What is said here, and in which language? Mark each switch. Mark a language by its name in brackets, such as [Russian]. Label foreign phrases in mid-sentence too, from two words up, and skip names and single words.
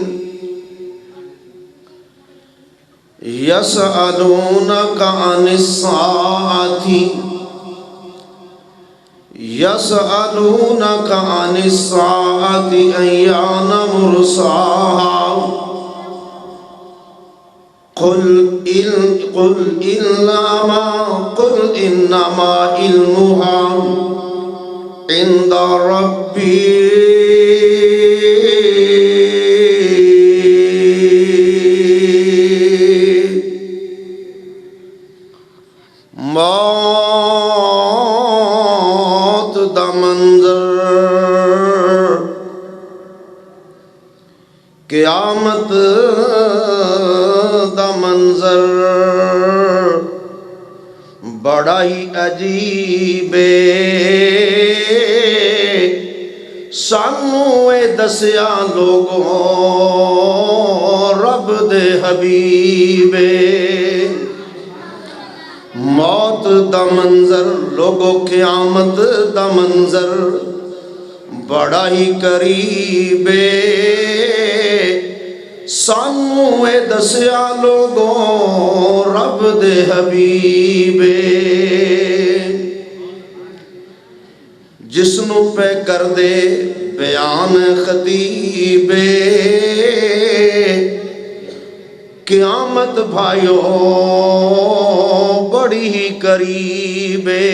[Arabic] يسألونك عن الساعة أيان مرساها، قل إنما علمها عند ربي [Punjabi] موت دا منظر، قیامت دا منظر بڑا ہی عجیب سانو اے دسیا لوگوں رب دے حبیب. موت دا منظر لوگوں، قیامت دا منظر بڑا ہی قریب سانو اے دسیا لوگوں رب دے حبیب. جس نو پہ کر دے بیان خطیب، قیامت بھائیو بڑی ہی قریب.